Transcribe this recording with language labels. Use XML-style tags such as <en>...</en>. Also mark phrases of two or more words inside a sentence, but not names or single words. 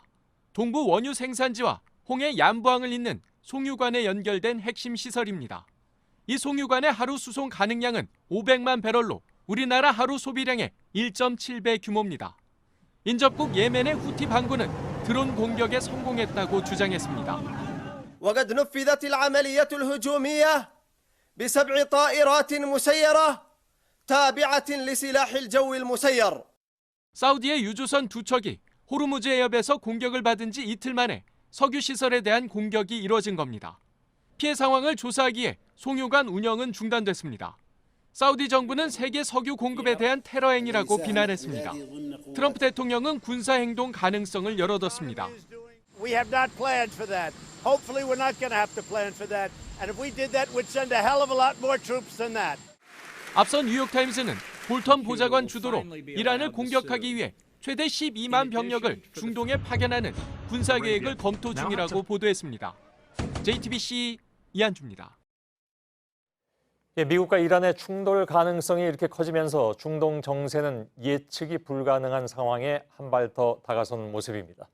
<ko>동부 원유 생산지와 홍해 얀부항을 잇는 송유관에 연결된 핵심 시설입니다. 이 송유관의 하루 수송 가능량은 500만 배럴로 우리나라 하루 소비량의 1.7배 규모입니다. 인접국 예멘의 후티 반군은 드론 공격에 성공했다고 주장했습니다.</ko> <ar>وقد نفذت العملية الهجومية ب7 طائرات مسيرة تابعة لسلاح الجو المسير.</ar> <ko>사우디의 유조선 2척이 호르무즈 해협에서 공격을 받은 지 이틀 만에 석유 시설에 대한 공격이 이뤄진 겁니다. 피해 상황을 조사하기에 송유관 운영은 중단됐습니다. 사우디 정부는 세계 석유 공급에 대한 테러 행위라고 비난했습니다. 트럼프 대통령은 군사 행동 가능성을 열어뒀습니다.</ko> <en>We have not planned for that. Hopefully we're not going to have to plan for that. And if we did that, we'd send a hell of a lot more troops than that.</en> <ko>앞서 뉴욕타임스는 볼턴 보좌관 주도로 이란을 공격하기 위해 최대 12만 병력을 중동에 파견하는 군사 계획을 검토 중이라고 보도했습니다. JTBC 이한주입니다. 미국과 이란의 충돌 가능성이 이렇게 커지면서 중동 정세는 예측이 불가능한 상황에 한 발 더 다가선 모습입니다.</ko>